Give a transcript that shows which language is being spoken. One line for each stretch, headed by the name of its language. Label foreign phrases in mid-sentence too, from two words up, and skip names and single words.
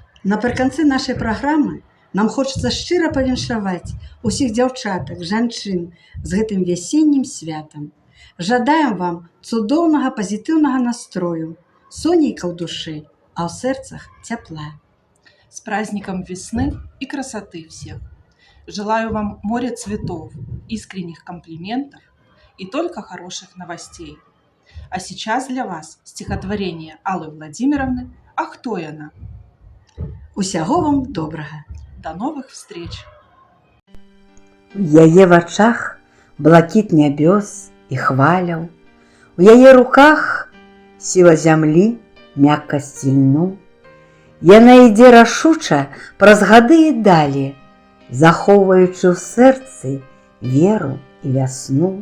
Belarusian: Напрыканцы нашай праграмы нам хочацца шчыра павіншаваць усіх дзяўчатак, жанчын з гэтым вясеннім святам. Жадаем вам цудоўнага пазітыўнага настрою, сонейка ў душы, а ў сэрцах цяпла.
Russian: С праздником весны и красоты всех! Желаю вам моря цветов, искренних комплиментов и только хороших новостей. А сейчас для вас стихотворение Аллы Владимировны «А кто яна?».
Belarusian: Усяго вам добрага!
Russian: До новых встреч!
Belarusian: У яе вачах блакіт нябёс і хваляў, у яе руках сіла зямлі, мяккасць льну. Яна ідзе рашуча праз гады і далі, захоўваючы ў сэрцы веру і вясну.